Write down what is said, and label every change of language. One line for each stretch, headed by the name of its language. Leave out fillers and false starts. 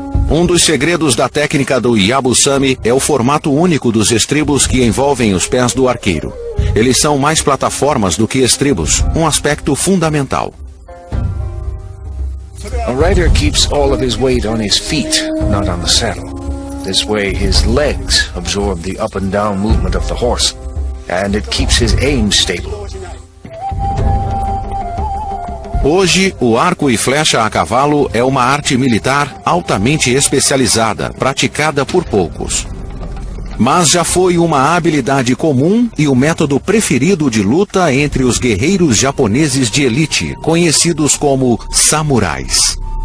Portuguese: Um dos segredos da técnica do Yabusame é o formato único dos estribos que envolvem os pés do arqueiro. Eles são mais plataformas do que estribos, um aspecto fundamental.
English: A rider keeps all of his weight on his feet, not on the saddle. This way his legs absorb the up and down movement of the horse, and it keeps his aim stable.
Portuguese: Hoje, o arco e flecha a cavalo é uma arte militar altamente especializada, praticada por poucos. Mas já foi uma habilidade comum e o método preferido de luta entre os guerreiros japoneses de elite, conhecidos como samurais.